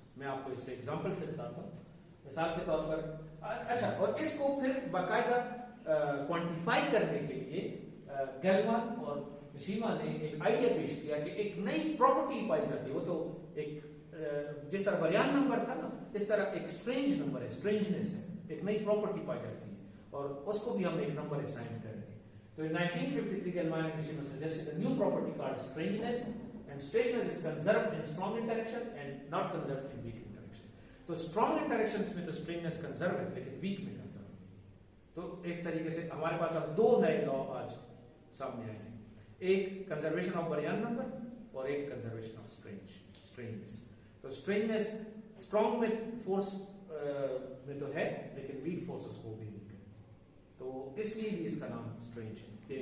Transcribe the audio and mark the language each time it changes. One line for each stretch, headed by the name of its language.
Urdu: میں آپ کو اس سے ایگزامپل سے بتاتا ہوں. مثال کے طور پر اچھا, اور اس کو پھر باقاعدہ کوانٹیفائی کرنے کے لیے گیلمان اور نشیما نے ایک آئیڈیا پیش کیا کہ ایک نئی پراپرٹی پائی جاتی ہے. وہ تو ایک جس طرح بریان نمبر تھا نا, اس طرح ایک اسٹرینج نمبر ہے, اسٹرینجنس ہے, ایک نئی پراپرٹی پائی جاتی ہے اور اس کو بھی ہم ایک نمبر اسائن کریں گے.
English: تو in 1953 Gell-Mann and Nishima suggested a new property called strangeness, and strangeness is conserved in strong interaction and not conserved in weak interaction.
Urdu: تو strong interactions میں تو strangeness conserved ہے لیکن weak میں conserved نہیں. تو اس طریقے سے ہمارے پاس اب 2 نئے لا آج سامنے آئے ہیں, ایک کنزرویشن آف بریان نمبر اور ایک کنزرویشن آف strangeness. تو strangeness strong میں فورس میں تو ہے لیکن weak فورسز کو بھی نہیں کرتی, تو اس لیے بھی اس کا نام strange ہے.